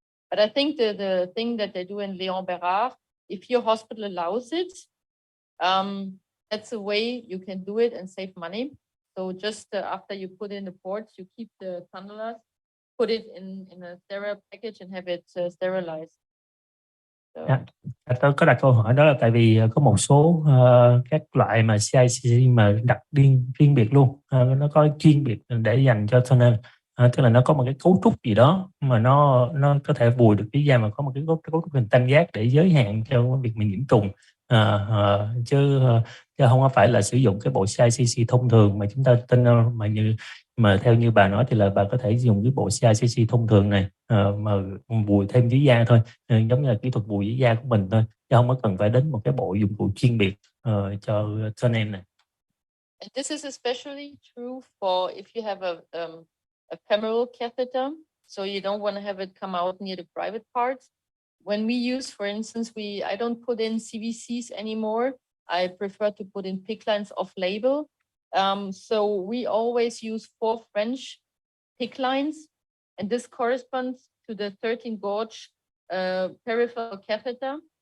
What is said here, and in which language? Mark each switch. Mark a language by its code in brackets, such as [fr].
[en] But I think the thing that they do in Lyon-Bérard, if your hospital allows it, that's a way you can do it and save money. So just after you put in the ports, you keep the tunnelers, put it in a sterile package and have it sterilized. So. Yeah. [vi] Tôi có đặt câu hỏi đó là tại vì có một số các loại mà CICC mà đặt riêng biệt luôn, nó có chuyên biệt để dành cho tunnel, tức là nó có một cái cấu trúc gì đó mà nó có thể vùi được dưới da, mà có một cái cấu trúc hình tam giác để giới hạn cho việc mình nhiễm trùng, chứ không có phải là sử dụng cái bộ CICC thông thường mà chúng ta tunnel, mà theo như bà nói thì là bà có thể dùng cái bộ CICC thông thường này mà vùi thêm dưới da thôi, giống như là kỹ thuật vùi dưới da của mình thôi, chứ không có cần phải đến một cái bộ dụng cụ chuyên biệt cho anh em này. [en] And this is especially true for if you have a femoral catheter, so you don't want to have it come out near the private parts. When we use, for instance, I don't put in CVCs anymore. I prefer to put in PICC lines off-label. So we always use 4 French PICC lines, and this corresponds to the 13 gauge peripheral catheter.